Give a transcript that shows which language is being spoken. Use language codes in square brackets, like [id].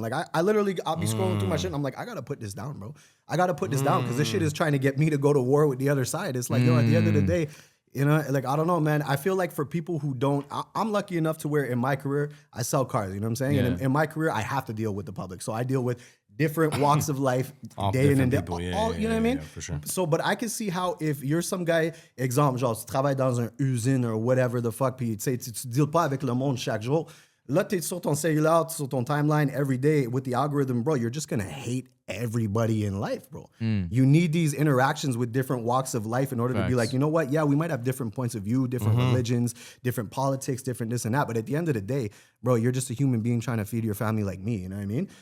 [en] Like I'll be scrolling through my shit and I'm like, I gotta put this down, bro. I gotta put this down because this shit is trying to get me to go to war with the other side. It's like, yo, at the end of the day, you know, like, I don't know, man. I feel like for people who don't, I'm lucky enough to where in my career, I sell cars, you know what I'm saying? Yeah. And in my career, I have to deal with the public. So I deal with different walks of life, day in and day out. You know what I mean? Yeah, for sure. So, but I can see how if you're some guy, [fr] exemple, genre, tu travailles dans une usine [en] or whatever the fuck, [fr] puis tu deals pas avec le monde chaque jour. Là, t'es sur ton cellulaire, sur ton timeline [en] every day with the algorithm, bro. You're just gonna hate everybody in life, bro. You need these interactions with different walks of life in order to be like, you know what? Yeah, we might have different points of view, different religions, different politics, different this and that. But at the end of the day, bro, you're just a human being trying to feed your family like me. You know what I mean?